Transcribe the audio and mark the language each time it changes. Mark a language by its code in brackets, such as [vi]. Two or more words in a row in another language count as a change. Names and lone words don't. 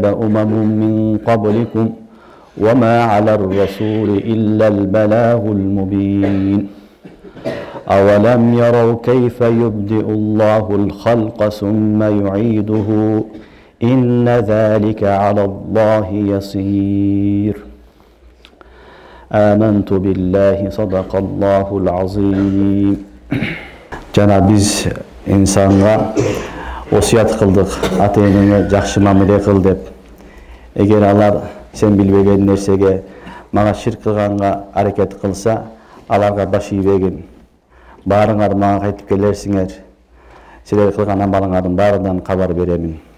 [ar] أمم من قبلكم وما على الرسول إلا البلاغ المبين أولم يروا كيف يبدئ الله الخلق ثم يعيده إن ذلك على الله يسير آمنت بالله صدق الله العظيم. [ky] Жана биз инсанга осуят кылдык, ата-энеңе жакшы мамиле кыл деп. Эгер алар сен билбеген нерсеге мага ширк кылганга аракет кылса, аларга баш ийбегин. Баарыңар мага кайтып келерсиңер. Силер кылган амалыңардын баарынан кабар беремин.